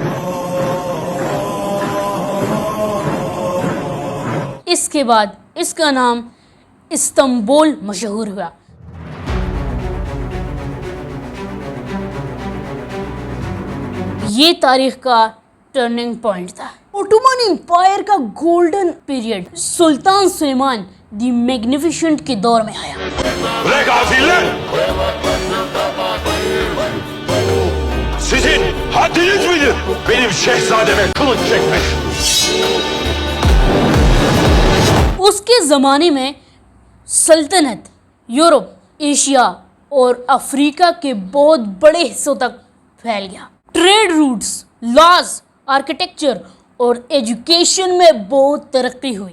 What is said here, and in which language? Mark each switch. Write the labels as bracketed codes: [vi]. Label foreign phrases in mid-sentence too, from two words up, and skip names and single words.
[ur] اس کے بعد اس کا نام استنبول مشہور ہوا. یہ تاریخ کا [en] turning point [ur] تھا. اوٹومن امپائر کا [en] golden period [ur] سلطان سلیمان دی میگنیفیشنٹ کے دور میں آیا. [tr] Sizin haddiniz midir benim şehzademe kılıç çekmek? [ur] اس کے زمانے میں سلطنت یورپ، ایشیا اور افریقہ کے بہت بڑے حصوں تک پھیل گیا. [en] trade routes, laws, architecture [ur] اور ایجوکیشن میں بہت ترقی ہوئی.